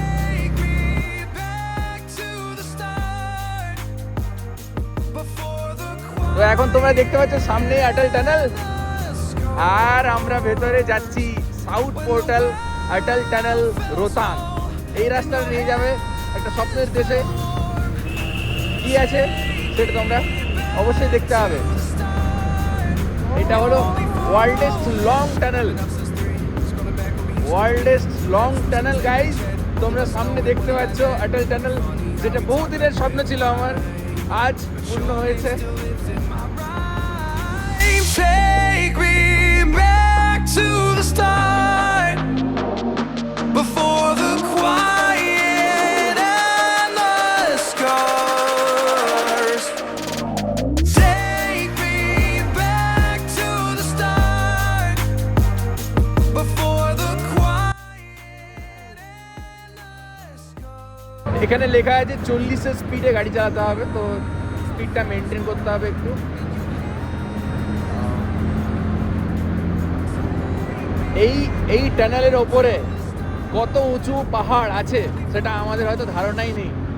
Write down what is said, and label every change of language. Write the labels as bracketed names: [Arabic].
[English] Take me back to the start, before the [Bangla] তো এখন তোমরা দেখতে পাচ্ছ সামনে অটল টানেল আর আমরা ভেতরে যাচ্ছি সাউথ পোর্টাল অটল টানেল রোতাং। এই রাস্তা নিয়ে যাবে একটা স্বপ্নের দেশে। কি আছে সেটা তোমরা অবশ্যই দেখতে হবে। এটা হলো [English] Worldest long tunnel, worldest long tunnel guys. [Bangla] তোমরা সামনে দেখতে পাচ্ছ অটল টানেল, যেটা বহুদিনের স্বপ্ন ছিল আমার, আজ পূর্ণ হয়েছে। [English] Take me back to the start, before the quiet and the scars. Take me back to the start, before the quiet and the scars. [Bangla] এখানে লেখা আছে 40-এর স্পিডে গাড়ি চালাতে হবে, তো স্পিডটা মেনটেন করতে হবে একটু। এই টানেলের ওপরে কত উঁচু পাহাড় আছে সেটা আমাদের হয়তো ধারণাই নেই।